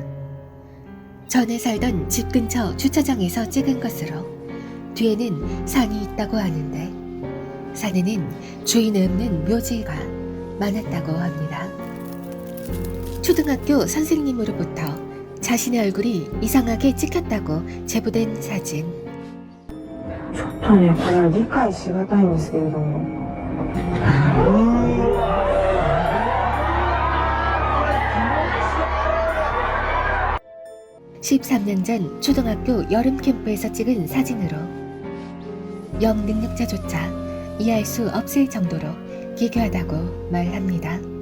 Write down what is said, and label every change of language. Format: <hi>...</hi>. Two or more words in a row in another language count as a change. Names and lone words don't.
<ko>전에 살던 집 근처 주차장에서 찍은 것으로 뒤에는 산이 있다고 하는데 산에는 주인 없는 묘지가 많았다고 합니다. 초등학교 선생님으로부터 자신의 얼굴이 이상하게 찍혔다고 제보된 사진.</ko> <ja>ちょっとね、これ理解しがたいんですけれども。</ja> <ko>13년 전 초등학교 여름 캠프에서 찍은 사진으로 영 능력자조차 이해할 수 없을 정도로 기괴하다고 말합니다.</ko>